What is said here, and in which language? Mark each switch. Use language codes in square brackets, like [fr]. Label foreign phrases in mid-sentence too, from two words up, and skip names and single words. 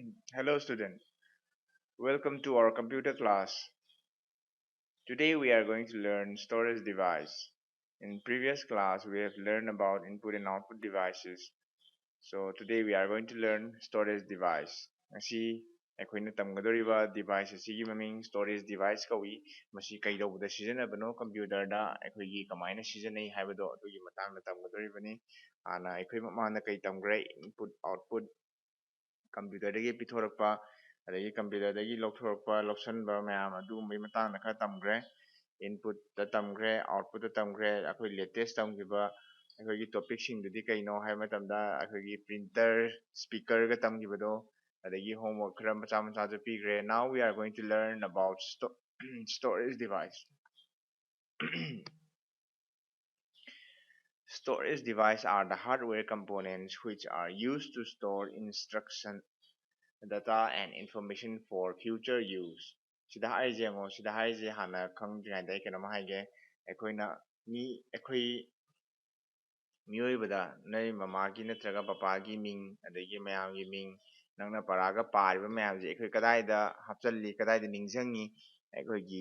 [en] Hello student, welcome to our computer class. Today we are going to learn storage device. In previous class we have learned about input and output devices. So today we are going to learn storage device. [mni] Ngasi ꯑꯩꯈꯣꯏꯅ ꯇꯝꯒꯗꯧꯔꯤꯕ device ꯑꯁꯤꯒꯤ ꯃꯃꯤꯡ [en] storage device [mni] ꯀꯧꯏ. ꯃꯁꯤ ꯀꯩꯗꯧꯕꯗ ꯁꯤꯖꯤꯟꯅꯕꯅꯣ ꯀꯝꯄ꯭ꯌꯨꯇꯔꯗ ꯑꯩꯈꯣꯏꯒꯤ ꯀꯃꯥꯏꯅ ꯁꯤꯖꯤꯟꯅꯩ ꯍꯥꯏꯕꯗꯣ ꯑꯗꯨꯒꯤ ꯃꯇꯥꯡꯗ ꯇꯝꯒꯗꯧꯔꯤꯕꯅꯤ. ꯍꯥꯟꯅ ꯑꯩꯈꯣꯏ ꯃꯃꯥꯡꯗ ꯀꯩ ꯇꯝꯈ꯭ꯔꯦ [en] input output [mni] ꯀꯝꯄ꯭ꯌꯨꯇꯔꯗꯒꯤ ꯄꯤꯊꯣꯔꯛꯄ ꯑꯗꯒꯤ ꯀꯝꯄ꯭ꯌꯨꯇꯔꯗꯒꯤ ꯂꯧꯊꯣꯔꯛꯄ ꯂꯧꯁꯟꯕ ꯃꯌꯥꯝ ꯑꯗꯨꯒꯨꯝꯕꯒꯤ ꯃꯇꯥꯡꯗ ꯈꯔ ꯇꯝꯈ꯭ꯔꯦ ꯏꯟꯄꯨꯠꯇ ꯇꯝꯈ꯭ꯔꯦ ꯑꯥꯎꯠꯄꯨꯠꯇ ꯇꯝꯈ꯭ꯔꯦ ꯑꯩꯈꯣꯏ ꯂꯦꯇꯦꯁ ꯇꯝꯈꯤꯕ ꯑꯩꯈꯣꯏꯒꯤ ꯇꯣꯄꯤꯛꯁꯤꯡꯗꯨꯗꯤ ꯀꯩꯅꯣ ꯍꯥꯏꯕ ꯃꯇꯝꯗ ꯑꯩꯈꯣꯏꯒꯤ [en] printer speakerga [mni] ꯇꯝꯈꯤꯕꯗꯣ ꯑꯗꯒꯤ ꯍꯣꯝꯋꯔꯛ ꯈꯔ ꯃꯆꯥ ꯃꯆꯥꯁꯨ ꯄꯤꯈ꯭ꯔꯦ [en] now we are going to learn about storage device. Storage devices are the hardware components which are used to store instruction data and information for future use. [mni] Sida haise yengo sida haise hana khangdrina keno ma haige ꯑꯩꯈꯣꯏꯅ ꯑꯩꯈꯣꯏ ꯃꯤꯑꯣꯏꯕꯗ ꯅꯣꯏ ꯃꯃꯥꯒꯤ ꯅꯠꯇ꯭ꯔꯒ ꯄꯄꯥꯒꯤ ꯃꯤꯡ ꯑꯗꯒꯤ ꯃꯌꯥꯝꯒꯤ ꯃꯤꯡ ꯅꯪꯅ ꯄꯔꯥꯒ ꯄꯥꯔꯤꯕ ꯃꯌꯥꯝꯁꯦ ꯑꯩꯈꯣꯏ ꯀꯗꯥꯏꯗ ꯍꯥꯞꯆꯜꯂꯤ ꯀꯗꯥꯏꯗ ꯅꯤꯡꯁꯤꯡꯉꯤ ꯑꯩꯈꯣꯏꯒꯤ